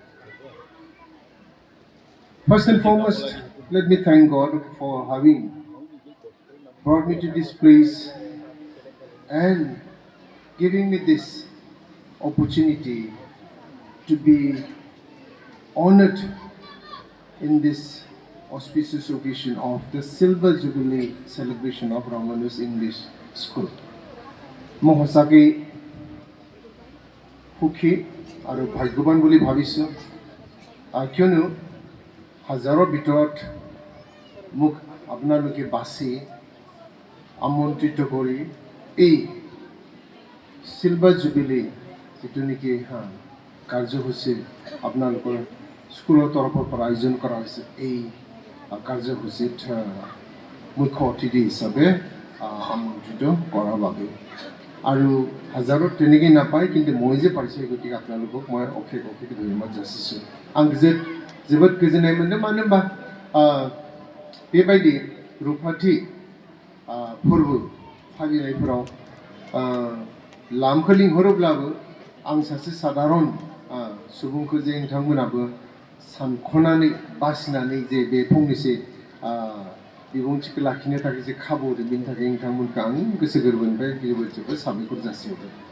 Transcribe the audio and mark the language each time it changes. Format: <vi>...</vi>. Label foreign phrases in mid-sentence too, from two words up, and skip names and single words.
<en>First and foremost, let me thank God for having brought me to this place and giving me this opportunity to be honored in this auspicious occasion of the Silver Jubilee celebration of Ramanus English School.</en> <as>Mohosake সুখী আৰু ভাগ্যৱান বুলি ভাবিছোঁ কিয়নো হাজাৰৰ ভিতৰত মোক আপোনালোকে বাছি আমন্ত্ৰিত কৰি এই</as> <en>silver jubilee</en> <as>যিটো নেকি কাৰ্যসূচী আপোনালোকৰ স্কুলৰ তৰফৰ পৰা আয়োজন কৰা হৈছে এই কাৰ্যসূচীত মুখ্য অতিথি হিচাপে আমন্ত্ৰিত কৰাৰ বাবে আৰু হাজাৰত তেনেকৈ নাপায় কিন্তু মই যে পাইছোঁ গতিকে আপোনালোকক মই অশেষ ধন্যবাদ যাচিছোঁ</as> <brx>आं जोबोद गोजोननाय मोन्दों मानो होनबा बेबायदि रुपथि फोरबो फालिनायफोराव लामखौ लिंहरोब्लाबो आं सासे साधारन सुबुंखौ जे नोंथांमोनाबो सानख'नानै बासिनानै जे बे फंनैसो बिबुंथिखौ लाखिनो थाखाय जे खाबु होदों बेनि थाखाय नोंथांमोनखौ आं गोसो गोरबोनिफ्राय जोबोद साबायखर जासिहरदों</brx>